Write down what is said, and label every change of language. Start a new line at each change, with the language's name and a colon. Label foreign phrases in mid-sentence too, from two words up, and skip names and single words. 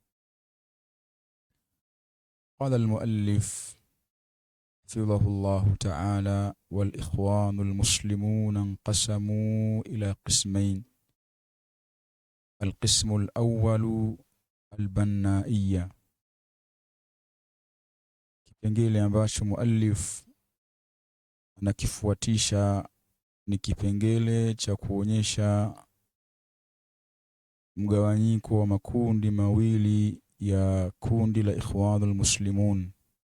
Arabic: قال المؤلف حفظه الله تعالى: والإخوان المسلمون انقسموا إلى قسمين. القسم الأول البنائية.
Swahili: Kipengele ambacho muallif anakifuatisha ni kipengele cha kuonyesha mgawanyiko wa makundi mawili ya kundi la Ikhwanul Muslimun.